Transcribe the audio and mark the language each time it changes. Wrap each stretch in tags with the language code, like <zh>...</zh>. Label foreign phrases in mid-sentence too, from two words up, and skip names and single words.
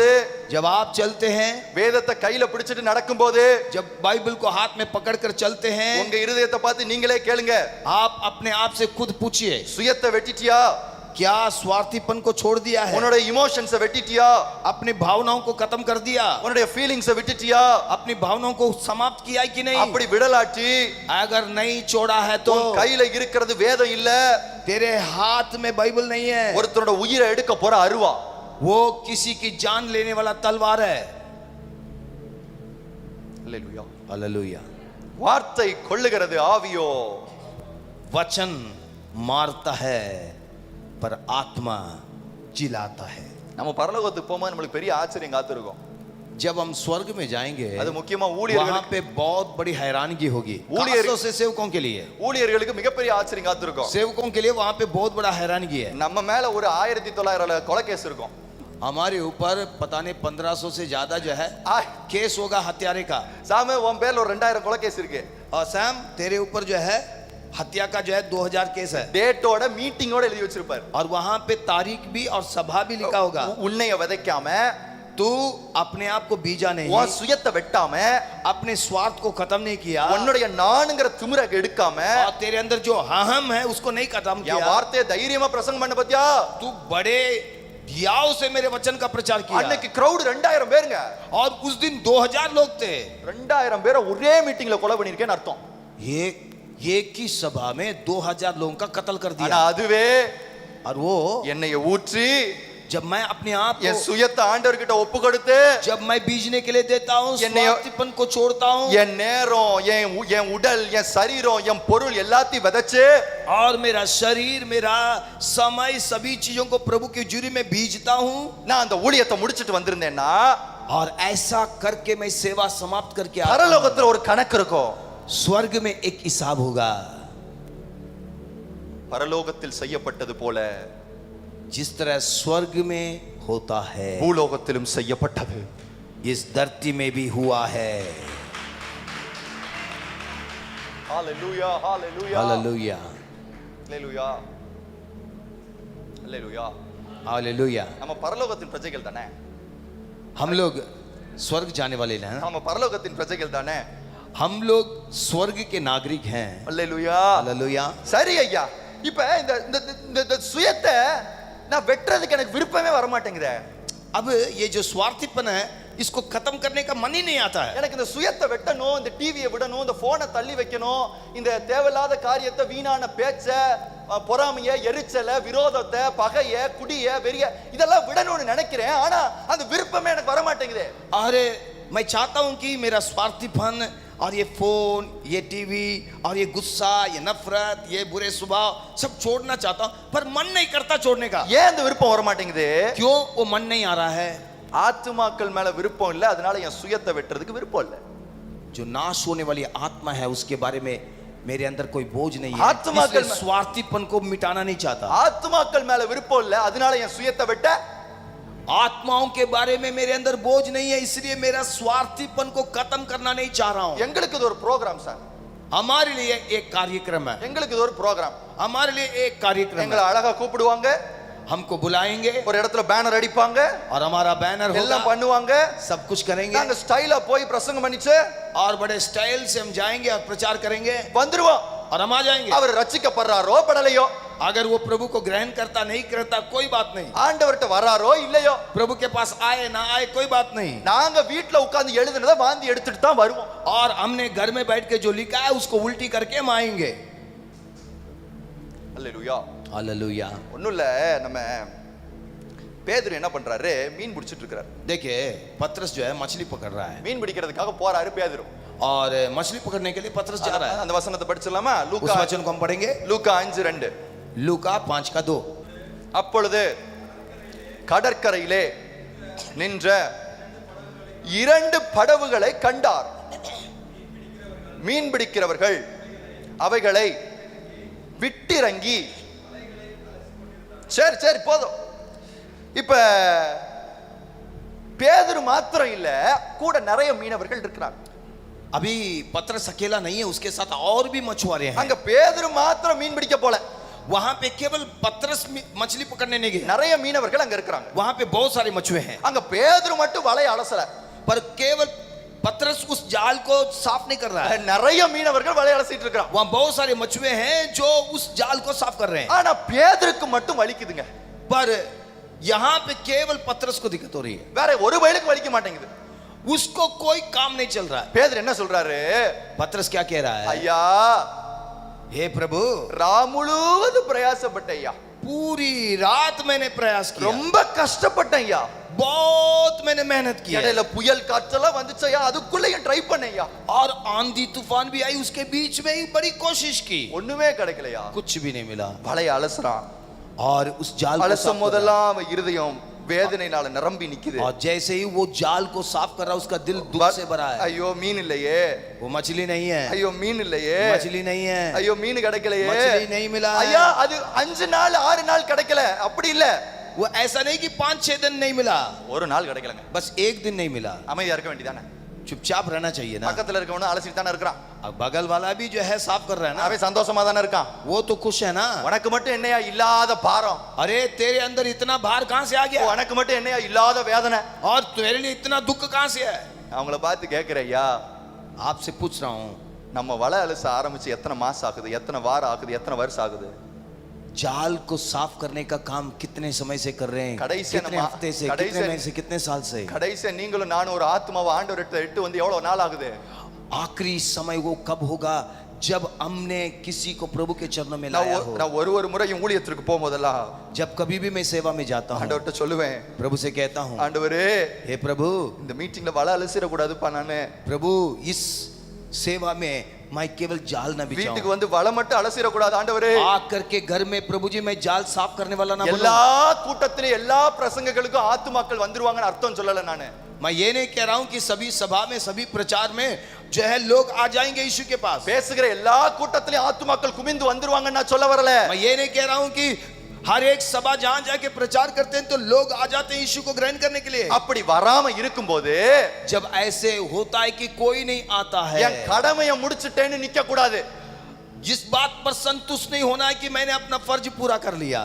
<hi>जब आप चलते हैं,</hi> <ta>வேதத்தை கையில பிடிச்சிட்டு நடக்கும்போது,</ta> <hi>जब बाइबल को हाथ में पकड़कर चलते हैं,</hi> <ta>உங்க இருதயத்தை பார்த்து நீங்களே கேளுங்க,</ta> <hi>आप अपने आप से खुद पूछिए,</hi> <ta>சுயத்தை வெட்டிட்டியா?</ta> <hi>क्या स्वार्थीपन को छोड़ दिया है?</hi> <ta>உன்னுடைய இமோஷன்ஸை வெட்டிட்டியா?</ta> <hi>अपनी भावनाओं को खत्म कर दिया?</hi> <ta>உன்னுடைய ஃபீலிங்ஸை விட்டுட்டியா?</ta> <hi>अपनी भावनाओं को समाप्त किया है कि नहीं?</hi> <ta>அப்படி விடலாட்டி</ta> <hi>अगर नहीं छोड़ा है तो</hi> <ta>உன் கையில இருக்கிறது வேதம் இல்ல,</ta> <hi>तेरे हाथ में बाइबल नहीं है,</hi> <ta>ஒருத்தரோட உயிரை எடுக்க போற அருவா.</ta> <hi>वो किसी की जान लेने वाला तलवार है.</hi> <ta>அல்லேலூயா.</ta> <hi>हालेलुया.</hi> <ta>வார்த்தை கொல்லுகிறது, ஆவியோ</ta> <hi>वचन मारता है पर आत्मा जिलाता है.</hi> <ta>நம்ம பரலோகத்துக்கு போகும்போது நம்மளுக்கு பெரிய ஆச்சரியம் காத்திருக்கும்.</ta> <hi>जब हम स्वर्ग में जाएंगे</hi> <ta>அது முக்கியமா</ta> <hi>वहां</hi> <ta>ஊழியர்களுக்கு</ta> <hi>पे बहुत बड़ी हैरानगी होगी.</hi> <ta>ஊழியர்</ta> <hi>खासतौर से सेवकों के लिए,</hi> <ta>ஊழியர்களுக்கு மிகப்பெரிய ஆச்சரியம் காத்திருக்கும்.</ta> <hi>सेवकों के लिए वहां पे बहुत बड़ा हैरानगी है.</hi> <ta>நம்ம மேல ஒரு 1900 கொலை கேஸ் இருக்கும்.</ta> <hi>हमारे ऊपर पता नहीं 1500 से ज्यादा जो है केस होगा हत्यारे का.</hi> <ta>சாம உன் பேர்ல ஒரு 2000 கொலை கேஸ் இருக்கு.</ta> <hi>और सैम तेरे ऊपर जो है हत्या का जो है 2000 केस है.</hi> <ta>டேட்டோட மீட்டிங்கோட எழுதி வச்சிருப்பார்.</ta> <hi>और वहां पे तारीख भी और सभा भी लिखा होगा.</hi> <ta>உன்னைய விதைக்காம,</ta> <hi>तू अपने आप को बीजा नहीं,</hi> <ta>உன் சுயத்தை வெட்டாம,</ta> <hi>अपने स्वार्थ को खत्म नहीं किया,</hi> <ta>உன்னுடைய நானுங்கிற திமிரை எடுக்காம,</ta> <hi>और तेरे अंदर जो अहम है उसको नहीं खत्म</hi> <ta>என்</ta> <hi>किया.</hi> <ta>வார்த்தையை தைரியமா பிரசங்கம் பண்ண பத்தியா?</ta> <hi>तू बड़े धियाव से मेरे वचन का प्रचार किया.</hi> <ta>அன்னைக்கு கிரவுட் 2000 பேருங்க.</ta> <hi>और उस दिन 2000 लोग थे.</hi> <ta>2000 பேரை ஒரே மீட்டிங்ல கொலை பண்ணிருக்கேன்னு அர்த்தம்.</ta> <hi>एक ही सभा में 2000 लोगों का कत्ल कर</hi> <ta>ஆனா</ta> <hi>दिया.</hi> <ta>அதுவே</ta> <hi>और वो</hi> <ta>என்னைய ஊற்றி</ta> <hi>जब मैं अपने आप</hi> <ta>என்</ta> <hi>को,</hi> <ta>சுயத்தை ஆண்டவர்கிட்ட ஒப்பு கொடுத்து,</ta> <hi>जब मैं बीजने के लिए देता हूँ, स्वार्थीपन को छोड़ता हूँ,</hi> <ta>என் நேரம், என் உடல், என் சரீரம், என் பொருள் எல்லாத்தையும் விதைச்சு,</ta> <hi>और मेरा शरीर, मेरा समय, सभी चीजों को प्रभु की जुरी में बीजता हूँ,</hi> <ta>நான் அந்த ஊழியத்தை முடிச்சிட்டு வந்திருந்தேன்னா,</ta> <hi>और ऐसा करके मैं सेवा समाप्त करके आता हूँ,</hi> <ta>பரலோகத்துல ஒரு கணக்கு இருக்கும்.</ta> <hi>स्वर्ग में एक हिसाब होगा.</hi> <ta>பரலோகத்தில் செய்யப்பட்டது போல</ta> <hi>जिस तरह स्वर्ग में होता है</hi> <ta>பூலோகத்திலும் செய்யப்பட்டது.</ta> <hi>इस धरती में भी हुआ है.</hi> <ta>ஹalleluya, ஹalleluya,</ta> <hi>हालेलुया,</hi> <ta>ஹalleluya, ஹalleluya.</ta> <hi>हालेलुया.</hi> <ta>நம்ம பரலோகத்தின் பிரஜைகள் தானே?</ta> <hi>हम लोग स्वर्ग जाने वाले हैं.</hi> <ta>நம்ம பரலோகத்தின் பிரஜைகள் தானே?</ta> <hi>हम लोग स्वर्ग के नागरिक हैं.</hi> <ta>ஹalleluya.</ta> <hi>हालेलुया.</hi> <ta>சரி ஐயா, இப்ப இந்த இந்த சுயத்தை நான் வெட்டுறதுக்கு எனக்கு விருப்பமே வர மாட்டேங்குதே. अब ये जो स्वार्थीपन है इसको खत्म करने का मन ही नहीं आता है. எனக்கு இந்த சுயத்தை வெட்டணும், இந்த டிவியை விடணும், இந்த போனை தள்ளி வைக்கணும், இந்த தேவையில்லாத காரியத்தை, வீணான பேச்ச, பொறாமைய, எரிச்சல, விரோதத்தை, பகைய, குடிய, வெறிய இதெல்லாம் விடணும்னு நினைக்கிறேன். ஆனா அந்த விருப்பமே எனக்கு வர மாட்டேங்குதே.</ta> <hi>अरे मैं चाहता हूं कि मेरा स्वार्थीपन और ये फोन, ये टीवी और ये गुस्सा, ये नफरत, ये बुरे स्वभाव सब छोड़ना चाहता हूं, पर मन नहीं करता छोड़ने का।</hi> <ta>ஏன் அந்த விருப்பம் வர மாட்டேங்குது?</ta> <hi>क्यों वो मन नहीं आ रहा है?</hi> <ta>ஆத்துமாக்கள் மேல விருப்பம் இல்ல, அதனால என் சுயத்தை வெட்டுறதுக்கு விருப்பம் இல்ல.</ta> <hi>जो नाश होने वाली आत्मा है उसके बारे में मेरे अंदर कोई बोझ नहीं है, आत्मा इसलिए के- स्वार्थीपन को मिटाना नहीं चाहता।</hi> <ta>ஆத்துமாக்கள் மேல விருப்பம் இல்ல, அதனால என் சுயத்தை வெட்ட</ta> <hi>आत्माओं के बारे में मेरे अंदर बोझ नहीं है, इसलिए मेरा स्वार्थीपन को खत्म करना नहीं चाह रहा हूं।</hi> <ta>எங்களுக்கு இது ஒரு</ta> <en>program sir,</en> <hi>हमारे लिए एक कार्यक्रम है,</hi> <ta>எங்களுக்கு இது ஒரு ப்ரோகிராம்.</ta> <hi>हमारे लिए एक कार्यक्रम</hi> <ta>எங்களை</ta> <hi>है।</hi> <ta>அழகா கூப்பிடுவாங்க,</ta> <hi>हमको बुलाएंगे</hi> <ta>ஒரு இடத்துல பேனர் அடிப்பாங்க,</ta> <hi>और हमारा बैनर</hi> <ta>எல்லாம்</ta> <hi>होगा,</hi> <ta>பண்ணுவாங்க.</ta> <hi>सब कुछ करेंगे</hi> <ta>நாங்க ஸ்டைலா போய் பிரசங்கம் பண்ணிச்சு</ta> <hi>और बड़े स्टाइल से हम जाएंगे और प्रचार करेंगे</hi> <ta>வந்துருவோம்.</ta> <hi>और हम आ जाएंगे।</hi> <ta>அவர் ரட்சிக்கப்படுறாரோ படலையோ,</ta> <hi>अगर वो प्रभु को ग्रहण करता नहीं करता कोई बात नहीं,</hi> <ta>ஆண்டவர்ட்ட வராரோ இல்லையோ,</ta> <hi>प्रभु के पास आए ना आए कोई बात नहीं,</hi> <ta>நாங்க வீட்ல உட்கார்ந்து எழுதுனத வாந்தி எடுத்துட்டு தான் வருவோம்.</ta> <hi>और हमने घर में बैठ के जो लिखा है उसको उल्टी करके हम आएंगे।</hi> <ta>அல்லேலூயா.</ta> <hi>हालेलुया।</hi> <ta>ஒண்ணும் இல்ல, நம்ம பேதுரு என்ன பண்றாரு, மீன் பிடிச்சிட்டு இருக்காரு.</ta> <hi>देखिए पतरस जो है मछली पकड़ रहा है</hi> <ta>மீன் பிடிக்கிறதுக்காக போறாரு பேதுரு.</ta> <hi>और मछली पकड़ने के लिए पतरस जा रहा है।</hi> <ta>அந்த வசனத்தை படிச்சலாமா?</ta> <hi>उस</hi> <ta>லூக்கா</ta> <hi>वचन को हम पढ़ेंगे,</hi> <ta>லூக்கா 5:2.</ta> <hi>लूका 5:2।</hi> <ta>அப்பொழுது கடற்கரையிலே நின்ற 2 படவுகளை கண்டார். மீன் பிடிக்கிறவர்கள் அவைகளை விட்டிறங்கி, சரி சரி போதும். இப்ப பேதுரு மாத்திரம் இல்ல, கூட நிறைய மீனவர்கள் இருக்கிறாங்க.</ta> <hi>अभी पतरस अकेला नहीं है, उसके साथ और भी मछुआरे हैं।</hi> <ta>அங்க பேதுரு மாத்திரம் மீன் பிடிக்க போல,</ta> <hi>वहां पे केवल पतरस मछली पकड़ने नहीं गए,</hi> <ta>நிறைய மீனவர்கள் அங்க இருக்கிறாங்க.</ta> <hi>वहां पे बहुत सारे मछुए हैं,</hi> <ta>அங்க பேதுரு மட்டும் வலைய அலசல,</ta> <hi>पर केवल पतरस उस जाल को साफ नहीं कर रहा है।</hi> <ta>நிறைய மீனவர்கள் வலைய அலசிட்டு இருக்காங்க.</ta> <hi>वहां बहुत सारे मछुए हैं जो उस जाल को साफ कर रहे हैं,</hi> <ta>ஆனா பேதுருக்கு மட்டும் வலிக்குதுங்க.</ta> <hi>पर यहाँ पे केवल पतरस को दिक्कत हो रही है,</hi> <ta>வேற ஒரு வயலுக்கு வலிக்க மாட்டேங்குது.</ta> <hi>उसको कोई काम नहीं चल रहा है।</hi> <ta>பேதுரு என்ன சொல்றாரு?</ta> <hi>पतरस क्या कह रहा है?</hi> <ta>ஐயா,</ta> <hi>हे प्रभु,</hi> <ta>ராம் முழுவதும் பிரயாசப்பட்ட ஐயா,</ta> <hi>पूरी रात मैंने प्रयास किया,</hi> <ta>ரொம்ப கஷ்டப்பட்டேன் ஐயா,</ta> <hi>बहुत मैंने मेहनत की है,</hi> <ta>இடையில புயல் காற்றெல்லாம் வந்துச்சு ஐயா, அதுக்குள்ளேயும் ட்ரை பண்ணேன் ஐயா,</ta> <hi>और आंधी तूफान भी आई, उसके बीच में ही बड़ी कोशिश की,</hi> <ta>ஒண்ணுமே கிடைக்கலையா.</ta> <hi>कुछ भी नहीं मिला।</hi> <ta>வலைய அலசுறான்,</ta> <hi>और उस जाल को</hi> <ta>அலசும்</ta> <hi>साफ कर</hi> <ta>போதெல்லாம் அவன் இருதயம் வேதனையினால நிரம்பி நிக்குது.</ta> <hi>रहा है, और जैसे ही वो जाल को साफ कर रहा है, उसका दिल दुख से भरा है।</hi> <ta>ஐயோ மீன் இல்லையே,</ta> <hi>वो मछली नहीं है,</hi> <ta>ஐயோ மீன் இல்லையே,</ta> <hi>मछली नहीं है,</hi> <ta>ஐயோ மீன் கிடைக்கலையே,</ta> <hi>मछली नहीं मिला है।</hi> <ta>ஐயா அது 5 நாள் 6 நாள் கிடைக்கல, அப்படி இல்ல,</ta> <hi>वो ऐसा नहीं कि 5-6 दिन नहीं मिला,</hi> <ta>ஒரு நாள் கிடைக்கலங்க.</ta> <hi>बस एक दिन नहीं मिला।</hi> <ta>அமைதியா இருக்க வேண்டியதானே?</ta> <hi>चुपचाप रहना चाहिए ना।</hi> <ta>பக்கத்துல இருக்கவன அலசிட்டு தானே இருக்கிறான்,</ta> <hi>अब बगल वाला भी जो है साफ कर रहा है ना,</hi> <ta>அவன் சந்தோஷமா தானே இருக்கான்.</ta> <hi>वो तो खुश है ना।</hi> <ta>உனக்கு மட்டும் என்னையா இல்லாத பாரம்,</ta> <hi>अरे तेरे अंदर इतना भार कहां से आ गया,</hi> <ta>உனக்கு மட்டும் என்னையா இல்லாத வேதனை.</ta> <hi>और तेरे लिए इतना दुख कहां से है।</hi> <ta>அவங்கள பார்த்து கேட்கிறேன், ஐயா</ta> <hi>आपसे पूछ रहा हूं,</hi> <ta>நம்ம வலை அலச ஆரம்பிச்சு எத்தனை மாசம் ஆகுது, எத்தனை வாரம் ஆகுது, எத்தனை வருஷம் ஆகுது?</ta> <hi>जाल को साफ करने का काम कितने समय से कर रहे हैं, कड़ाई से कितने नमा- हफ्ते से, कड़ाई कितने से- महीने से, कितने साल से।</hi> <ta>கடைசியா நீங்களும் நானும் ஒரு ஆத்மாவை ஆண்டவர்கிட்ட இட்டு வந்து எவ்வளவு நாள் ஆகுது?</ta> <hi>आखिरी समय वो कब होगा जब हमने किसी को प्रभु के चरणों में लाया हो।</hi> <ta>நான் ஒரு முறை என் ஊழியத்திற்கு போகும்போதெல்லாம்</ta> <hi>जब कभी भी मैं सेवा में जाता हूँ,</hi> <ta>ஆண்டவர்கிட்ட சொல்லுவேன்,</ta> <hi>प्रभु से कहता हूँ,</hi> <ta>ஆண்டவரே</ta> <hi>हे प्रभु,</hi> <ta>இந்த மீட்டிங்ல வலை அலசிட கூடாதுப்பா, நானு</ta> <hi>प्रभु इस सेवा में मैं केवल जाल न</hi> <ta>வீட்டுக்கு</ta> <hi>बिछाऊं,</hi> <ta>வந்து வலை மட்டும் அலசிட கூடாது ஆண்டவரே.</ta> <hi>आकर के घर में प्रभु जी मैं जाल साफ करने वाला ना</hi> <ta>எல்லா</ta> <hi>बनूं।</hi> <ta>கூட்டத்திலே எல்லா பிரசங்கங்களுக்கும் ஆத்துமாக்கள் வந்துருவாங்கன்னு அர்த்தம் சொல்லல நானு.</ta> <hi>मैं ये नहीं कह रहा हूं कि सभी सभा में, सभी प्रचार में जो है लोग आ जाएंगे यीशु के पास।</hi> <ta>பேசுகிற எல்லா கூட்டத்திலே ஆத்துமாக்கள் குமிந்து வந்துருவாங்கன்னு நான் சொல்ல வரல.</ta> <hi>मैं ये नहीं कह रहा हूं कि हर एक सभा जहां जाके प्रचार करते हैं तो लोग आ जाते हैं यीशु को ग्रहण करने के लिए।</hi> <ta>அப்படி வராம இருக்கும்போது</ta> <hi>जब ऐसे होता है कि कोई नहीं आता है,</hi> <ta>என் கடமையை முடிச்சிட்டேன்னு நிக்க கூடாது.</ta> <hi>जिस बात पर संतुष्ट नहीं होना है कि मैंने अपना फर्ज पूरा कर लिया,</hi>